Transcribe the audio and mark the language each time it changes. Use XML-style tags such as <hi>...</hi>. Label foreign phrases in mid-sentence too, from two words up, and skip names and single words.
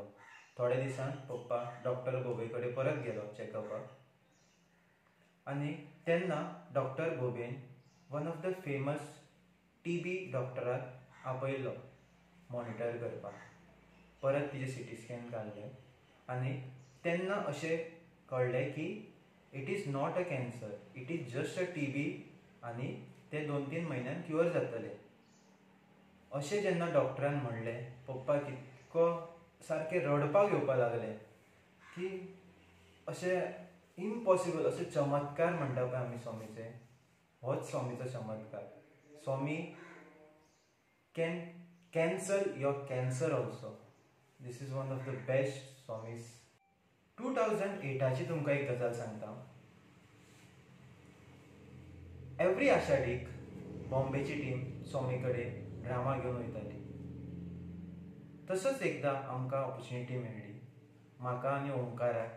<kok>थोड्या दिसान पप्पा डॉक्टर भोबे कडेन परत गेलो चॅकअपाक आनी तेन्ना डॉक्टर भोबेन</kok> <en>one of the famous</en> <kok>TB डॉक्टराक आपयलो मॉनिटर करपाक. परत तिचे CT स्कॅन काडले आनी तेन्ना अशें कळलें की</kok> <en>it is not a cancer, it is just a TB</en> <kok>आनी ते 2-3 म्हयन्यान क्युअर जातले. अशें जेन्ना डॉक्टरान म्हणलें पप्पाक इतको सारकें रडपाक येवपाक लागलें की अशें इम्पॉसिबल, अशें चमत्कार म्हणटा पळय आमी स्वामीचे, होच स्वामीचो चमत्कार.</kok> <en>स्वामी can cancel your cancer also. This is one of the best Swamis.</en> <kok>2008ची तुमकां एक गजाल सांगता. एवरी आषाढीक बॉम्बेची टीम स्वामी कडेन ड्रामा घेवन वयताली. तसोच एकदां आमकां ऑपॉर्च्युनिटी मेळ्ळी म्हाका आनी ओंकाराक.</kok>